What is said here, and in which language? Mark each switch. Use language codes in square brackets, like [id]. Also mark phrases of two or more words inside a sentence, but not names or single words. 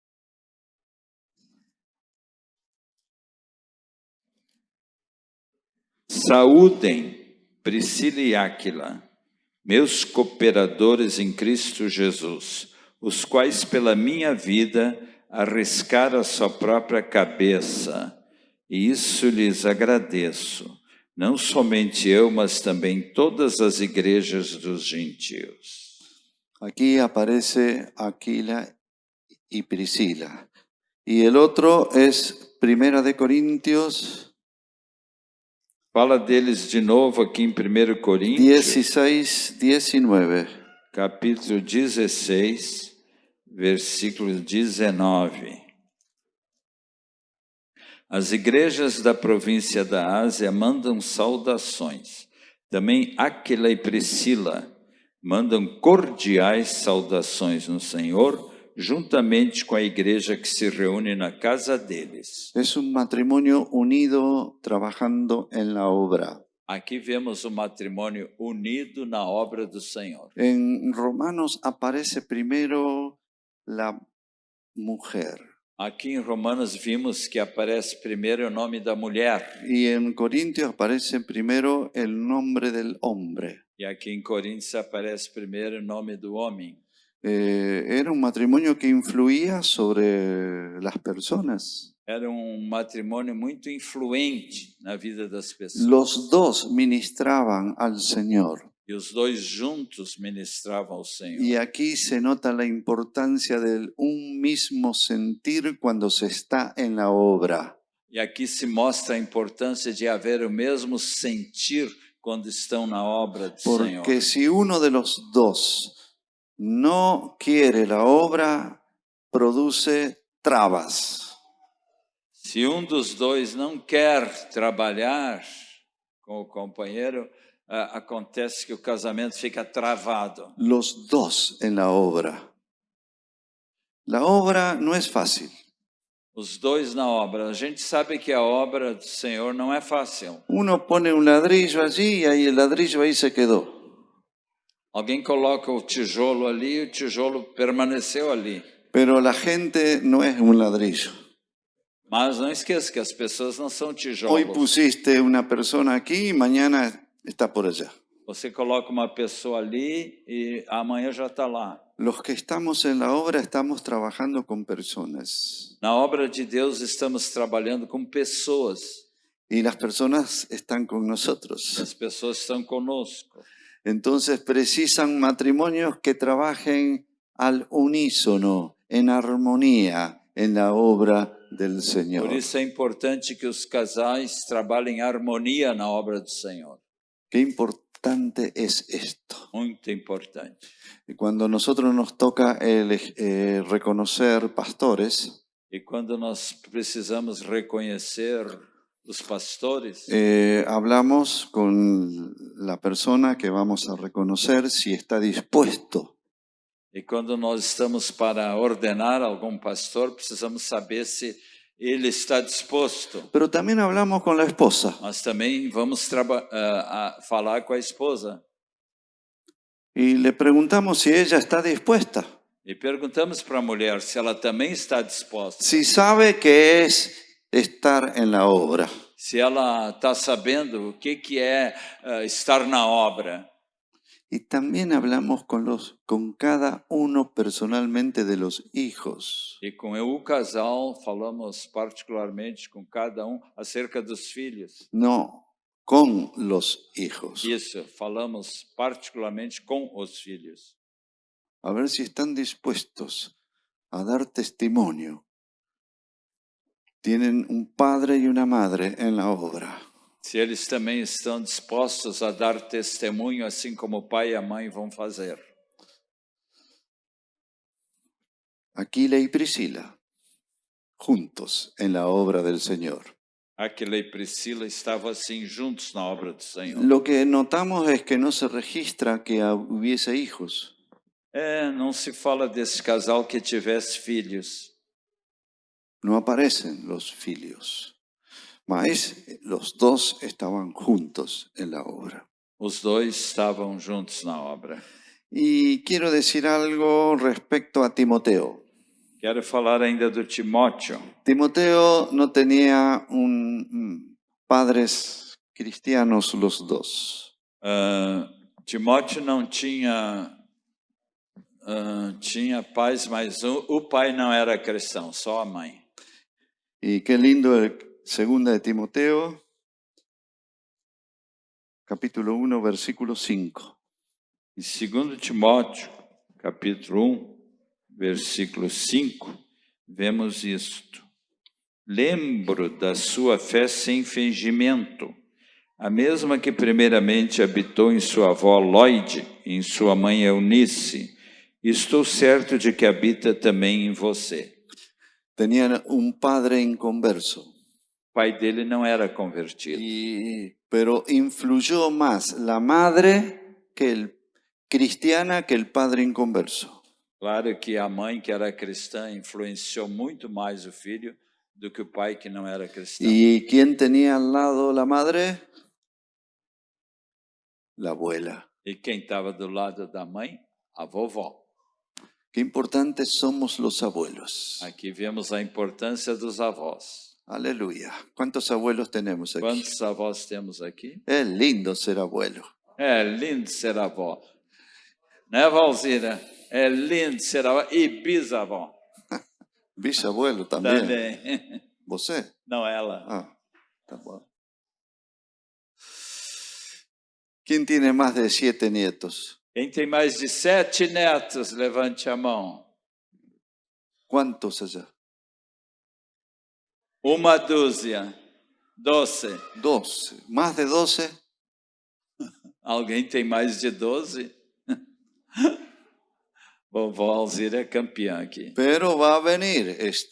[pt] Saúdem Priscila e Áquila, meus cooperadores em Cristo Jesus, os quais pela minha vida arriscaram a sua própria cabeça, e isso lhes agradeço, não somente eu, mas também todas as igrejas dos gentios. [es] Aquí aparece Aquila y Priscila. Y el otro es Primera de Corintios [pt] Fala deles de novo aqui em 1 Coríntios, 16, 19. capítulo 16, versículo 19. As igrejas da província da Ásia mandam saudações. Também Áquila e Priscila mandam cordiais saudações no Senhor, juntamente com a igreja que se reúne na casa deles. [es] Es un matrimonio unido trabajando en la obra. [pt] Aqui vemos o matrimônio unido na obra do Senhor. [es] En Romanos aparece primero la mujer [pt] Aqui em Romanos vimos que aparece primeiro o nome da mulher. [es] y en Corintios aparece primero el nombre del hombre. [pt] E aqui em Coríntios aparece primeiro o nome do homem. [es] Era un matrimonio que influía sobre las personas. [pt] Era matrimônio muito influente na vida das pessoas. [es] Los dos ministraban al Señor. [pt] E os dois juntos ministravam ao Senhor. [es] Y aquí se nota la importancia del un mismo sentir cuando se está en la obra. [pt] E aqui se mostra a importância de haver o mesmo sentir quando estão na obra do Senhor. [es] Porque si uno de los dos no quiere la obra, produce trabas. [pt] Se dos dois não quer trabalhar com o companheiro, acontece que o casamento fica travado. [es] Los dos en la obra. La obra no es fácil. [pt] Os dois na obra. A gente sabe que a obra do Senhor não é fácil. [es] Uno pone un ladrillo allí y ahí el ladrillo ahí se quedó. [pt] Alguém coloca o tijolo ali e o tijolo permaneceu ali. [es] Pero la gente no es un ladrillo. [pt] Mas não esqueça que as pessoas não são tijolos. [es] Hoy pusiste una persona aquí y mañana está por allá. [pt] Você coloca uma pessoa ali e amanhã já está lá. [es] Los que estamos en la obra estamos trabajando con personas. [pt] Na obra de Deus estamos trabalhando com pessoas. [es] Y las personas están con nosotros. [pt] As pessoas estão conosco. [es] Entonces precisan matrimonios que trabajen al unísono, en armonía, en la obra del Señor. [pt] Por isso é importante que os casais trabalhem em harmonia na obra do Senhor. [es] Qué importante es esto. [pt] Muito importante. [es] Y cuando nosotros nos toca reconocer pastores, [pt] E quando nós precisamos reconhecer os pastores, [es] hablamos con la persona que vamos a reconocer si está dispuesto. [pt] e quando nós estamos para ordenar algum pastor, precisamos saber se ele está disposto. [es] Pero también hablamos con la esposa. [pt] Mas também vamos falar com a esposa. [es] Y le preguntamos si ella está dispuesta. [pt] E perguntamos para a mulher se ela também está disposta. [es] Si sabe que es estar en la obra. [pt] Se ela está sabendo o que é estar na obra. [es] Y también hablamos con cada uno personalmente de los hijos. [pt] E com o casal falamos particularmente com cada acerca dos filhos. [es] No, con los hijos. [pt] Isso, falamos particularmente com os filhos. [es] A ver si están dispuestos a dar testimonio. Tienen un padre y una madre en la obra. [pt] Se eles também estão dispostos a dar testemunho, assim como o pai e a mãe vão fazer. [es] Aquila y Priscila, juntos en la obra del Señor. [pt] Aquila e Priscila estavam assim juntos na obra do Senhor. [es] Lo que notamos es que no se registra que hubiese hijos. [pt] Não se fala desse casal que tivesse filhos. [es] No aparecen los filios. Mas los dos estaban juntos en la obra. [pt] Os dois estavam juntos na obra. [es] Y quiero decir algo respecto a Timoteo. [pt] Quero falar ainda do Timóteo. [es] Timoteo no tenía padres cristianos los dos. [pt] Timóteo não tinha pais, mas o pai não era cristão, só a mãe. [es] Y qué lindo segunda de Timoteo, capítulo 1, versículo 5. [pt] Em 2 Timóteo, capítulo 1, versículo 5, vemos isto. Lembro da sua fé sem fingimento, a mesma que primeiramente habitou em sua avó Loide e em sua mãe Eunice. Estou certo de que habita também em você. [es] Tenían un padre inconverso. [pt] O pai dele não era convertido. [es] Pero influyó más la madre cristiana que el padre inconverso. [pt] Claro que a mãe que era cristã influenciou muito mais o filho do que o pai que não era cristão. [es] ¿Y quién tenía al lado la madre? La abuela. [pt] E quem estava do lado da mãe? A vovó. [es] Qué importantes somos los abuelos. [pt] Aqui vemos a importância dos avós. [es] Aleluya. ¿Cuántos abuelos tenemos aquí? [pt] Quantos avós temos aqui? [es] Es lindo ser abuelo. [pt] É lindo ser avó. Né, Valzira? É lindo ser avó e bisavó. [es] Bisabuelo también. [pt] Também. ¿Você? Não ela. [es] Ah, está bueno. ¿Quién tiene más de 7 nietos? [pt] Quem tem mais de 7 netos, levante a mão. [es] ¿Cuántos allá? [pt] Uma dúzia. 12. [es] 12. ¿Más de 12? [pt] Alguém tem mais de 12? Vovó Alzira é campeã aqui. [es] Pero va a venir esto.